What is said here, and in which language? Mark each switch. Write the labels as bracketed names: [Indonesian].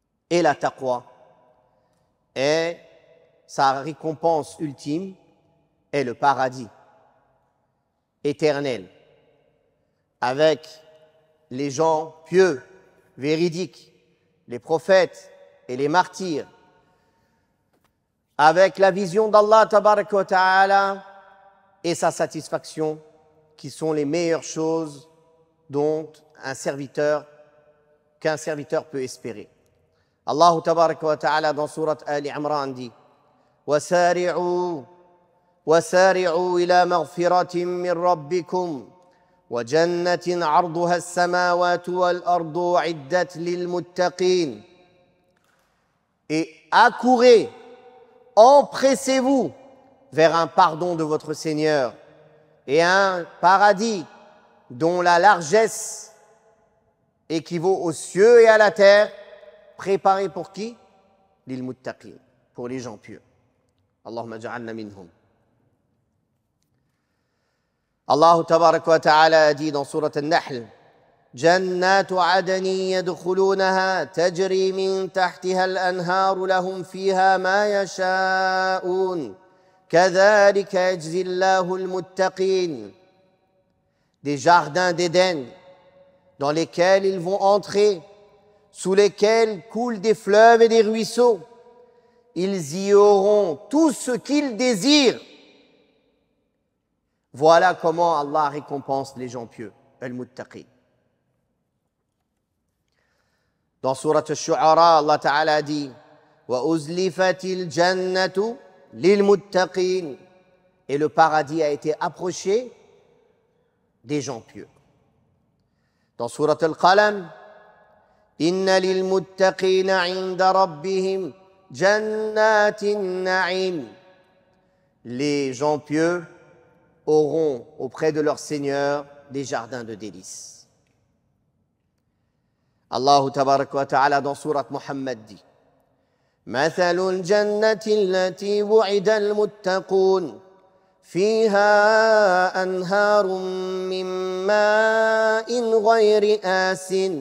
[French] Et la taqwa est sa récompense ultime est le paradis éternel avec les gens pieux, véridiques, les prophètes et les martyrs, avec la vision d'Allah tabaraka wa ta'ala et sa satisfaction, qui sont les meilleures choses dont qu'un serviteur peut espérer. [Arabic] Allah tabaraka wa ta'ala [French] dans Surat Ali Imran dit [Arabic] وَسَارِعُوا إِلَى مَغْفِرَةٍ مِّن رَّبِّكُمْ وَجَنَّةٍ عَرْضُهَا السَّمَاوَاتُ وَالْأَرْضُ أُعِدَّتْ لِلْمُتَّقِينَ. [French] Et accourez, empressez-vous vers un pardon de votre Seigneur et un paradis dont la largesse équivaut aux cieux et à la terre, préparés pour qui? [Arabic] Lil muttaqin, [French] pour les gens pieux. [Arabic] Allahumma ja'alna minhum. Allah tabaraka wa ta'ala [French] a dit dans Surat An-Nahl, [Arabic] جنات عدن يدخلونها تجري من تحتها الأنهار لهم فيها ما يشاءون كذلك يجزي الله المتقين. [French] Des jardins d'Éden dans lesquels ils vont entrer, sous lesquels coulent des fleuves et des ruisseaux. Ils y auront tout ce qu'ils désirent. Voilà comment Allah récompense les gens pieux, al-muttaqin. Dans Surat Al-Shu'ara, [Arabic] Allah Ta'ala dit وَأُزْلِفَتِ الْجَنَّةُ لِلْمُتَّقِينَ. [French] Et le paradis a été approché des gens pieux. Dans Surat Al-Qalam, [Arabic] إِنَّ لِلْمُتَّقِينَ عِنْدَ رَبِّهِمْ جَنَّاتِ النَّعِيمِ. [French] Les gens pieux auront auprès de leur Seigneur des jardins de délices. [Arabic] Allah tabaraka wa ta'ala [French] dans Surat Muhammad dit [Arabic] مثل الجنة التي وعد المتقون فيها أنهار من ماء غير آسٍ